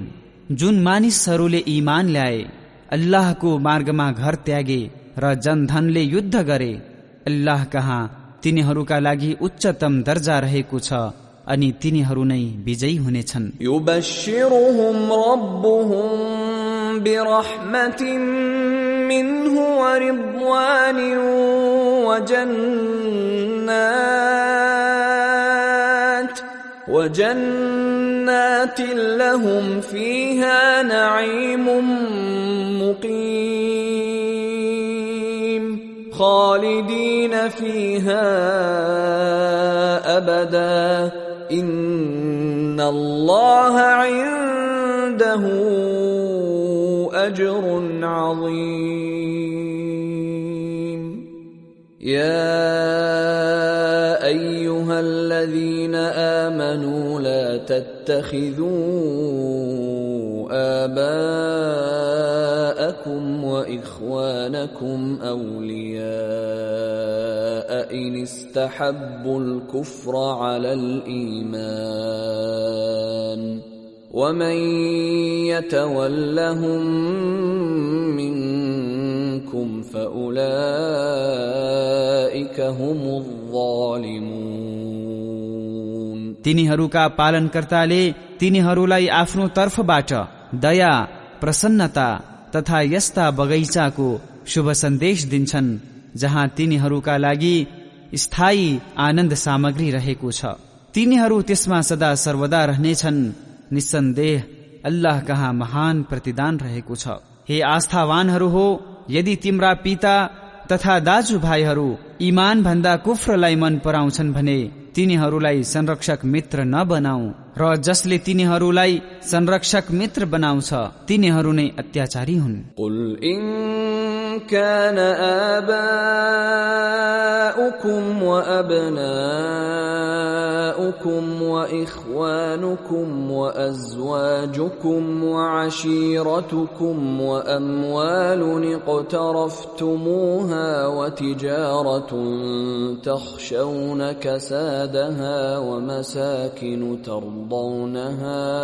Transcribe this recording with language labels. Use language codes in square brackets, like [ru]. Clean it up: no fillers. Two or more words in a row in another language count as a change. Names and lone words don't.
[ne] जुन मानिसहरूले ईमान ल्याए, अल्लाहको मार्गमा घर त्यागे र जनधनले युद्ध गरे, अल्लाह कहाँ तिनीहरूका लागि उच्चतम दर्जा रहेको छ अनि तिनीहरू नै विजयी हुनेछन्। [ar] يبشرهم ربهم برحمة منه ورضوان وجنات لهم فيها نعيم مقيم خالدين فيها أبدا إن الله عنده أجر عظيم. يا أيها الذين آمنوا لا تتخذوا آباءكم وإخوانكم أولياء إن استحبوا الكفر على الإيمان ومن يتولهم منكم فأولئك هم الظالمون। [ne] तिनीहरूका पालनकर्ताले तिनीहरूलाई आफ्नो तर्फबाट दया, प्रसन्नता तथा यस्ता बगैँचाको शुभ सन्देश दिन्छन् जहाँ तिनीहरूका लागि स्थायी आनन्द सामग्री रहेको छ। तिनीहरू त्यसमा सदा सर्वदा रहनेछन्। निस्सन्देह अल्लाह कहाँ महान प्रतिदान रहेको छ। हे आस्थावानहरू हो, यदि तिम्रा पिता तथा दाजुभाइहरू ईमान भन्दा कुफ्रलाई मन पराउँछन् भने तिनीहरूलाई संरक्षक मित्र नबनाऊ, र जसले तिनीहरूलाई संरक्षक मित्र बनाउँछ तिनीहरू नै अत्याचारी हुन्। [ar] قل إن كان آباؤكم وأبناؤكم وإخوانكم وأزواجكم وعشيرتكم وأموال اقترفتموها وتجارة تخشون كسادها ومساكن ترضونها